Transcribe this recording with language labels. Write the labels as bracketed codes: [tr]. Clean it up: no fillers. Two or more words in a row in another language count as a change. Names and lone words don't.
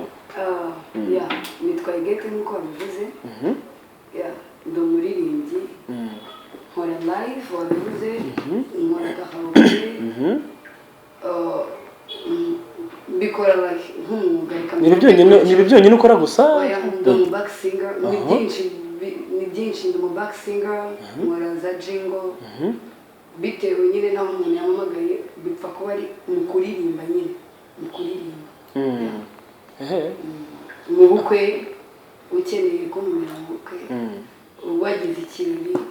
[rw] nitwa Igete nkuko wabivuze ndo muririmbyi nkora live wabivuze nkora karaoke bikora nk'umwuga ni byonyine ukora gusa ndo mu [en] back singer [rw] ni byinshi ndo mu [en] back singer [rw] nkora za jingle bitewe nyine naho umuntu yamamagaye bipfa kuba ari mu kuririmba nyine mu kuririmba mu bukwe ukeneye kumumira mu bukwe wagize ikirori